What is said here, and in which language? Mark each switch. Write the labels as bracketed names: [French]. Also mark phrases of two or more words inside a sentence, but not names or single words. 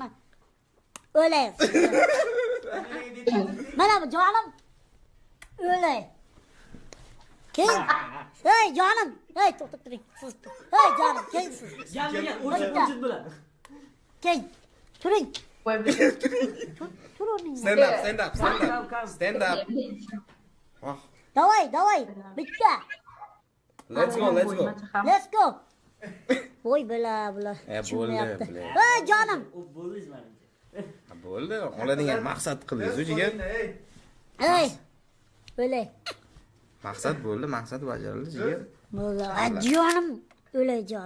[Uzbek] O'lay. Mana bu jonim. O'lay. Kel. Hey jonim. Hey to'xtab turing. Siz. Hey jonim, kelsiz. Jamiga o'chib bilan. Kel. Turing. Turing. [English] Stand up. [Uzbek] Давай. Bitta. [English] Let's go. [Uzbek] Voy bala. Bo'ldi. Hey jonim. Bo'ldingiz menimcha. Bo'ldi. Oladigan maqsad qildingiz jigar. Hey. O'lay. Maqsad bajarildi jigar. Bo'ldi. Jonim. O'lay jonim.